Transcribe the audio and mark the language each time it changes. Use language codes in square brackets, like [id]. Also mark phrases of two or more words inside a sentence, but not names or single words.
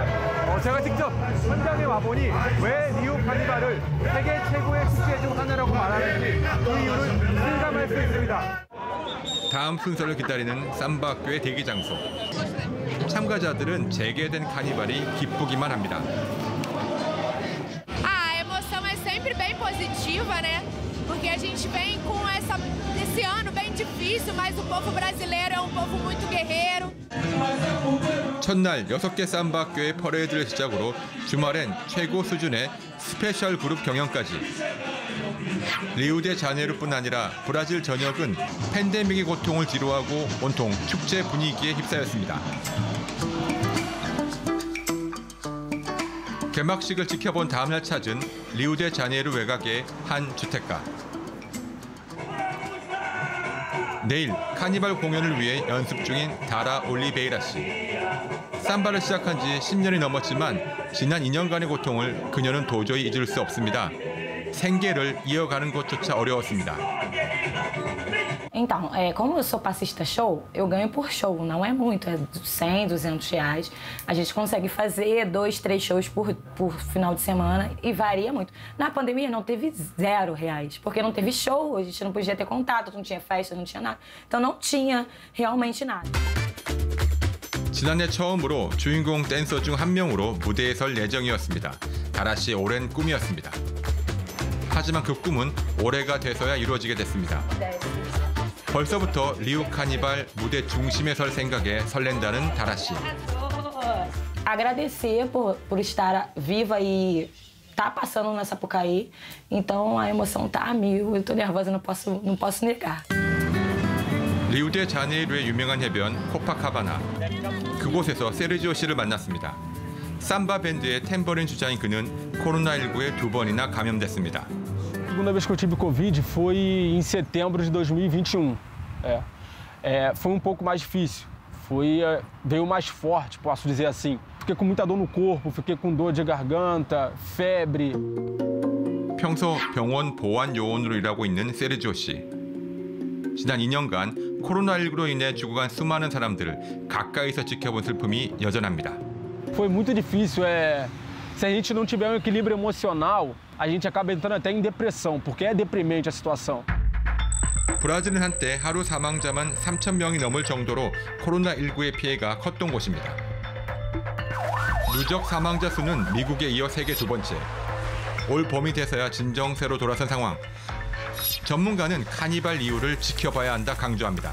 [ko] 제가 직접 현장에 와보니 왜 리우 카니발을 세계 최고의 축제 중 하나라고 말하는지 그 이유를 실감할 수 있습니다. 다음 순서를 기다리는 삼바 학교의 대기 장소. 참가자들은 재개된 카니발이 기쁘기만 합니다. [pt] A emoção é sempre bem positiva, né? Porque a gente vem com esse ano bem difícil, mas o povo brasileiro é um povo muito guerreiro. [ko] 첫날 6개 삼바 학교의 퍼레이드를 시작으로 주말엔 최고 수준의 스페셜 그룹 경연까지. 리우데자네이루뿐 아니라 브라질 전역은 팬데믹의 고통을 뒤로하고 온통 축제 분위기에 휩싸였습니다. 개막식을 지켜본 다음날 찾은 리우데자네이루 외곽의 한 주택가. 내일 카니발 공연을 위해 연습 중인 다라 올리베이라 씨. 삼바를 시작한 지 10년이 넘었지만 지난 2년간의 고통을 그녀는 도저히 잊을 수 없습니다. 생계를 이어가는 것조차 어려웠습니다. [pt] Então, como eu sou passista show, eu ganho por show, não é muito, é 100, 200 reais. A gente consegue fazer 2, 3 shows por final de semana e varia muito. Na pandemia não teve R$0, porque não teve show, a gente não podia ter contato, não tinha festa, não tinha nada. Então não tinha realmente nada. [ko] 지난해 처음으로 주인공 댄서 중 한 명으로 무대에 설 예정이었습니다. 다라 씨의 오랜 꿈이었습니다. 하지만 그 꿈은 올해가 돼서야 이루어지게 됐습니다. 벌써부터 리우 카니발 무대 중심에 설 생각에 설렌다는 다라 씨. [pt] Agradecer por estar viva e tá passando na Sapucaí. Então a emoção tá a mil. Eu tô nervosa, não posso negar. [ko] 리우데자네이루의 유명한 해변 코파카바나. 그곳에서 세르지오 씨를 만났습니다. 삼바 밴드의 탬버린 주자인 그는 코로나19에 2번이나 감염됐습니다. [pt] segunda vez que eu tive Covid foi em setembro de 2021. Foi pouco mais difícil. Veio mais forte, posso dizer assim. Fiquei com muita dor no corpo, fiquei com dor de garganta, febre. [ko] 평소 병원 보안 요원으로 일하고 있는 세르지오 씨. 지난 2년간 코로나19로 인해 죽어간 수많은 사람들을 가까이서 지켜본 슬픔이 여전합니다. [pt] Foi muito difícil. Se a gente não tiver equilíbrio emocional, a gente acaba entrando até em depressão, porque é deprimente a situação. [ko] 브라질은 한때 하루 사망자만 3,000명이 넘을 정도로 코로나19의 피해가 컸던 곳입니다. 누적 사망자 수는 미국에 이어 세계 2번째. 올 봄이 돼서야 진정세로 돌아선 상황. 전문가는 카니발 이유를 지켜봐야 한다 강조합니다.